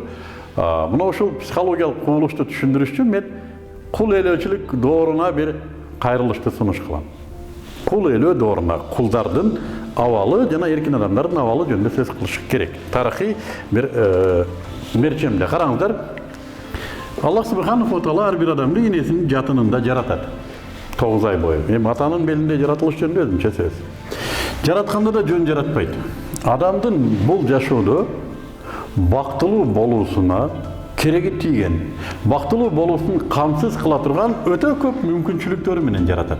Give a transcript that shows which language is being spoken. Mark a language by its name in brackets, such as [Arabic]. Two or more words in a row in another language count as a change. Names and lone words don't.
[Kyrgyz] Мына ушул психологиялык кубулушту түшүндүрүш үчүн мен кул ээлөөчүлүк дооруна бир кайрылышты сунуш кылам. Кул ээлөө дооруна кулдардын абалы жана эркин адамдардын абалы жөнүндө сөз кылыш керек. Тарыхый бир мерчемде караңыздар. Аллах [Arabic] سبحانه وتعالى [Kyrgyz] ар бир адамды энесинин жатынында жаратат. 9 ай бою. Эми атанын белинде жаратылыш жөнүндө өзүнчө сөз. Жаратканда да жөн жаратпайт. Адамдын бул жашоодо бактылуу болуусуна кереги тийген, бактылуу болуусун камсыз кыла турган өтө көп мүмкүнчүлүктөрү менен жаратат.